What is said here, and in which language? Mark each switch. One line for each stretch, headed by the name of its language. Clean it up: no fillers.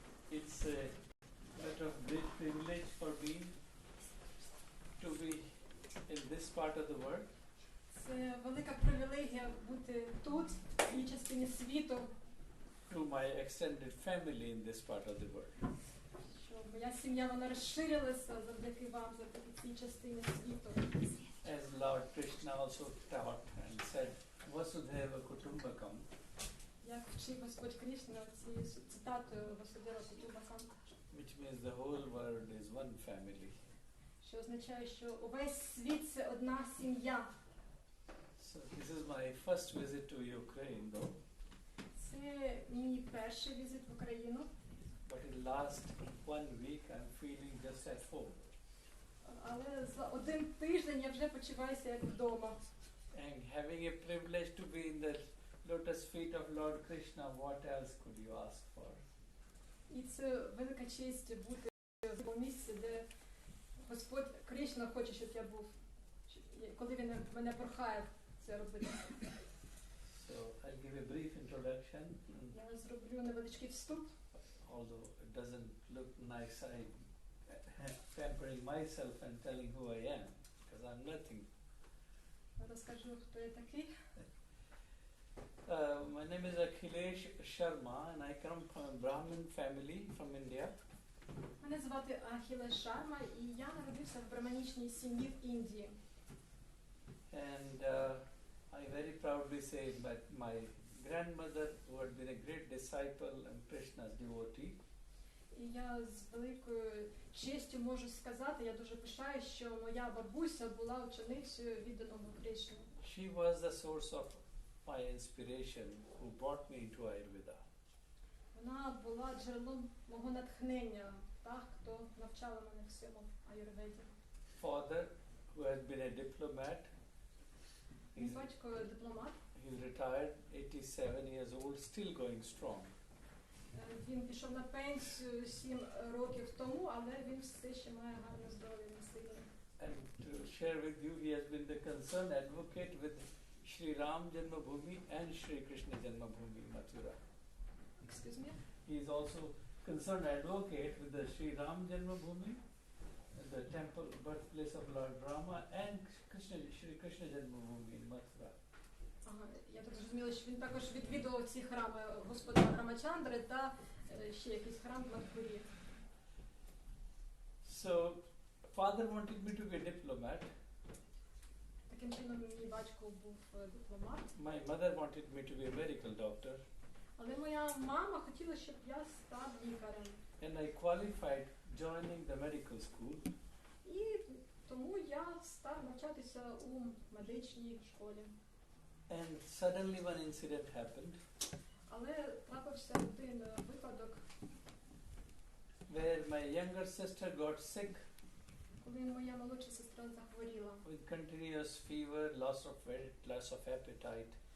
English: It's a matter of great privilege for me to be in this part of the world.
Ukrainian: Це велика привілегія бути тут, в цій частині світу,
English: To my extended family in this part of the world.
Ukrainian: що моя сім'я вона розширилася завдяки вам, завдяки цій частині світу.
English: As Lord Krishna also taught and said, Vasudhaiva Kutumbakam,
Ukrainian: Як вчив Господь Кришна цією цитатою Васудева Кутумбакам,
English: which means the whole world is one family.
Ukrainian: що означає, що увесь світ це одна сім'я.
English: So this is my first visit to Ukraine though,
Ukrainian: Це мій перший візит в Україну,
English: but in last 1 week I'm feeling just at home.
Ukrainian: але за один тиждень я вже почуваюся як вдома.
English: And having a privilege to be in the lotus feet of Lord Krishna, what else could you ask for?
Ukrainian: І це велика честь бути в цьому місці, де Господь Кришна хоче, щоб я був, коли він мене прохає це робити.
English: So I'll give a brief introduction,
Ukrainian: Я зроблю невеличкий вступ.
English: although it doesn't look nice, I'm pampering myself and telling who I am, because I'm nothing.
Ukrainian: Розкажу, хто я такий.
English: My name is Akhilesh Sharma and I come from a Brahmin family from India.
Ukrainian: Мене звати Ахілеш Шарма, і я народився в браманічній сім'ї в Індії.
English: And I very proudly say that my grandmother, who had been a great disciple and Krishna's devotee,
Ukrainian: І я з великою честю можу сказати, я дуже пишаю, що моя бабуся була ученицею відданого Кришни.
English: she was the source of my inspiration, who brought me into Ayurveda.
Ukrainian: Вона була джерелом мого натхнення, та, хто навчала мене всьому аюрведі.
English: Father, who has been a diplomat,
Ukrainian: Мій батько дипломат.
English: he's retired, 87 years old, still going strong.
Ukrainian: Він пішов на пенсію 7 років тому, але він все ще має гарне здоров'я на силі.
English: And to share with you, he has been the concerned advocate with Shri Ram Janmabhoomi and Shri Krishna Janmabhoomi, Mathura. Excuse me? He is also concerned advocate with the Shri Ram Janmabhoomi, the temple, birthplace of Lord Rama, and Shri Krishna Janmabhoomi in Mathura.
Ukrainian: Ага, я так зрозуміла, що він також відвідував ці храми Господа Рамачандри та ще якийсь храм в Мадхурі.
English: So, father wanted me to be a diplomat.
Ukrainian: Таким чином, мій батько був дипломат.
English: My mother wanted me to be a medical doctor.
Ukrainian: Але моя мама хотіла, щоб я став лікарем.
English: And I qualified joining the medical school.
Ukrainian: І тому я став навчатися у медичній школі.
English: And suddenly one incident happened
Ukrainian: Але трапився один випадок,
English: where my younger sister got sick
Ukrainian: коли моя молодша сестра захворіла.
English: with continuous fever, loss of weight, loss of appetite.